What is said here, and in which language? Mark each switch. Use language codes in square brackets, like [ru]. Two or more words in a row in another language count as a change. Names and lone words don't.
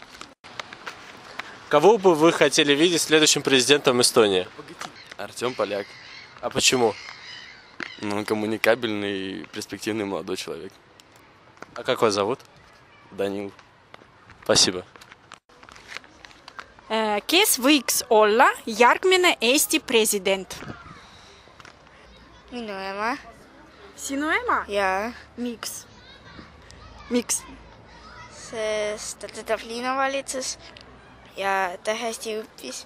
[ru] Кого бы вы хотели видеть следующим президентом Эстонии? Артем Поляк. А почему? Ну, он коммуникабельный и перспективный молодой человек. А как вас зовут? Данил. Спасибо. [et] Kes võiks olla järgmine Eesti president? Minu ema. Sinu ema? Jaa. Miks? Miks? Sest ta töötab linnavalitsus ja ta hästi õppis.